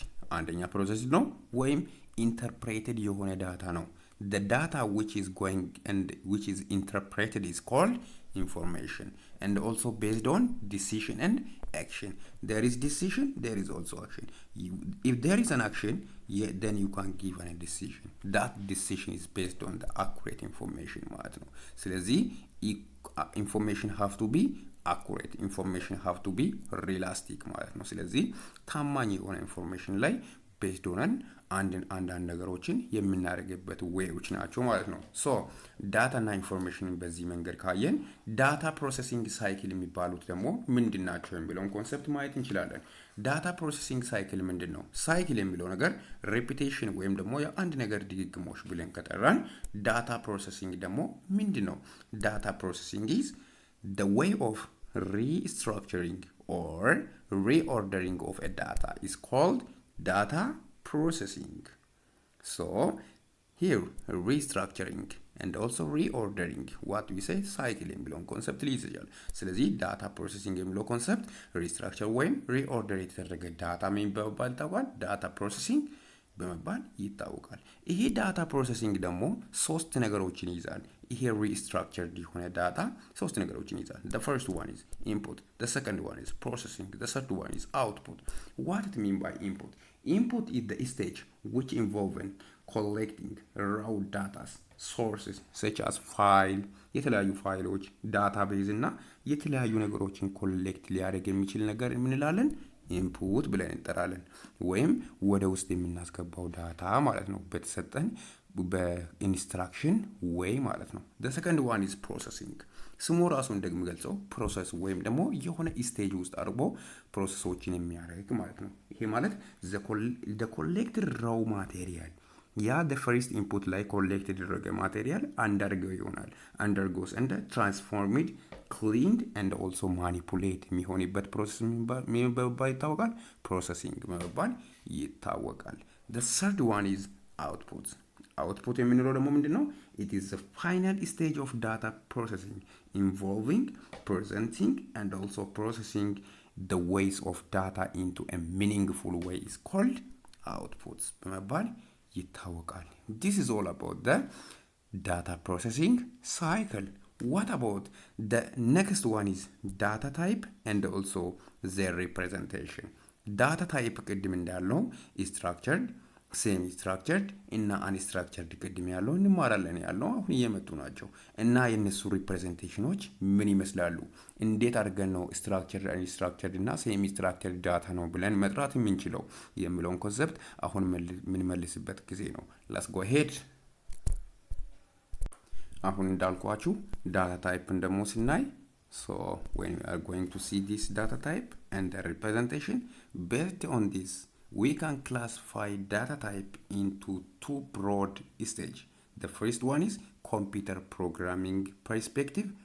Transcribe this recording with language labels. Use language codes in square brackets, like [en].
[am] አንደኛ ፕሮሰስድ ነው ወይም ኢንተርፕሬትድ የሆነ ዳታ ነው። [en] the data which is going and which is interpreted is called information and also based on decision and action. There is decision, there is also action. If there is an action, then you can give a decision. That decision is based on the accurate information [am] ማለት ነው። ስለዚህ [en] information have to be accurate, information have to be realistic [am] ማለት ነው። ስለዚህ ታማኝ የሆነ ኢንፎርሜሽን ላይ ቤዝድ ሆነን አንዳንድ ነገሮችን የምናደርግበት ዌዎች ናቸው ማለት ነው። ሶ ዳታ እና ኢንፎርሜሽንን በዚህ መንገድ ካየን ዳታ ፕሮሰሲንግ ሳይክል የሚባሉት ደግሞ ምንድን ናቸው የሚለውን ኮንሰፕት ማየት እንችላለን። ዳታ ፕሮሰሲንግ ሳይክል ምንድን ነው? ሳይክል የሚለው ነገር ሬፒቴሽን ወይም ደግሞ የአንድ ነገር ድግግሞሽ ብለን ከጠራን ዳታ ፕሮሰሲንግ ደግሞ ምንድን ነው? [en] ዳታ ፕሮሰሲንግ is the way of restructuring or reordering of a data is called data processing. So here restructuring and also reordering what we say cycle [am] የሚለውን ኮንሰፕት ሊይዝ ይችላል። ስለዚህ ዳታ ፕሮሰሲንግ የሚለው ኮንሰፕት ሪስትራክቸር ወይም ሪኦርደር የተደረገ ዳታ ምን በመባል ይታወቃል? ዳታ ፕሮሰሲንግ በመባል ይታወቃል። ይሄ ዳታ ፕሮሰሲንግ ደግሞ ሶስት ነገሮችን ይይዛል። ይሄ ሪስትራክቸርድ የሆነ ዳታ ሶስት ነገሮችን ይይዛል። [en] the first one is input, the second one is processing, the third one is output. What it mean by input? Input is the stage which involve collecting raw data sources such as file [am] የተለያዩ ፋይሎች ዳታቤዝ እና የተለያዩ ነገሮችን ኮሌክት ሊያደርግ የሚችል ነገር ምን እንላለን? ኢንፑት ብለን እንጠራለን። ወይም ወደ ውስጥ የምናስገባው ዳታ ማለት ነው በተሰጠን በኢንስትራክሽን ወይ ማለት ነው። [en] the second one is processing. [am] ስሙ ራሱ እንደሚገልጸው ፕሮሰስ ወይም ደግሞ የሆነ ስቴጅ ውስጥ አድርጎ ፕሮሰሶችን የሚያደርግ ማለት ነው። ይሄ ማለት [en] the collected raw material [am] ያ [en] the first input [am] ላይ ኮሌክት የተደረገ ማቴሪያል [en] undergoes and transformed, cleaned and also manipulate [am] የሚሆንበት ፕሮሰስ ምን በመባል ይታወቃል? ፕሮሰሲንግ በመባል ይታወቃል። [en] the third one is output. [am] output የምንለው ደግሞ ምንድነው? [en] it is the final stage of data processing involving presenting and also processing the ways of data into a meaningful way is called outputs [am] በመባል ይታወቃል። [en] this is all about the data processing cycle. what about the next one is data type and also their representation. [am] data type ቅድም እንዳልነው structured, ሴሚ ስትራክቸርድ እና አንስትራክቸርድ ቅድም ያለው እንማራለን ያለው አሁን እየመጡ ናቸው እና የነሱ ሪፕሬዘንቴሽኖች ምን ይመስላሉ? እንዴት አድርገን ነው ስትራክቸርድ አንስትራክቸርድ እና ሴሚ ስትራክቸርድ ዳታ ነው ብለን መጥራት የምንችለው የሚለውን ኮንሰፕት አሁን ምን መልስበት ጊዜ ነው። [en] let's go ahead. [am] አሁን እንዳልኳችሁ ዳታ ታይፕን ደግሞ ስናይ [en] so when we are going to see this data type and the representation based on this we can classify data type into two broad stages. The first one is computer programming perspective.